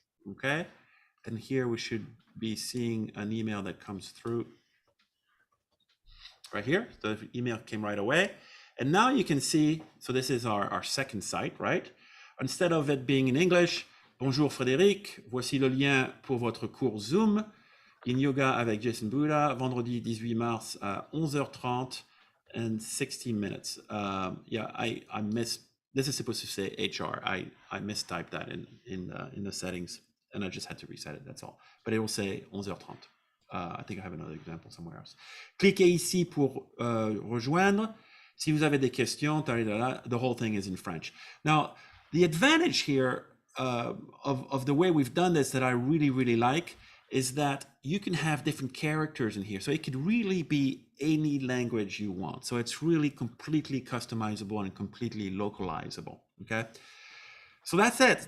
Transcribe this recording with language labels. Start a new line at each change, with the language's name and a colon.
English: Okay, and here we should be seeing an email that comes through right here. The email came right away. And now you can see, so this is our second site, right? Instead of it being in English,
French: bonjour Frédéric, voici le lien pour votre cours Zoom in yoga avec Jason Buddha, vendredi 18 mars à 11h30
English: and 16 minutes. Yeah, I missed, this is supposed to say HR. I mistyped that in the settings, and I just had to reset it, that's all. But it will say 11h30. I think I have another example somewhere else.
French: Cliquez ici pour rejoindre. Si vous avez des questions,
English: the whole thing is in French. Now, the advantage here of the way we've done this that I really, really like is that you can have different characters in here. So it could really be any language you want. So it's really completely customizable and completely localizable, okay? So that's it.